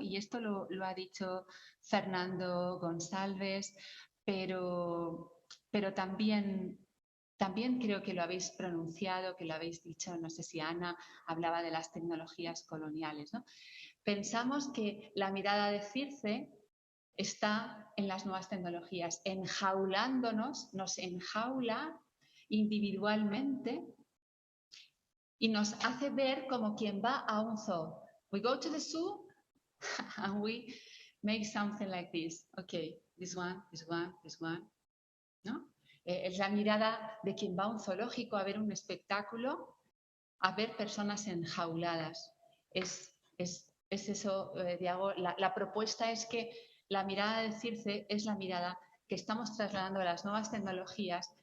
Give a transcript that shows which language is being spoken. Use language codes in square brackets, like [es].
[es] Y esto lo ha dicho Fernando González, pero también creo que lo habéis pronunciado, que lo habéis dicho, no sé si Ana hablaba de las tecnologías coloniales, ¿no? Pensamos que la mirada de Circe está en las nuevas tecnologías, enjaulándonos, nos enjaula individualmente y nos hace ver como quien va a un zoo. [en] We go to the zoo and we make something like this. Okay, this one, this one, this one. [es] ¿No? Es la mirada de quien va a un zoológico a ver un espectáculo, a ver personas enjauladas. Es eso, Diago. La propuesta es que la mirada de Circe es la mirada que estamos trasladando a las nuevas tecnologías.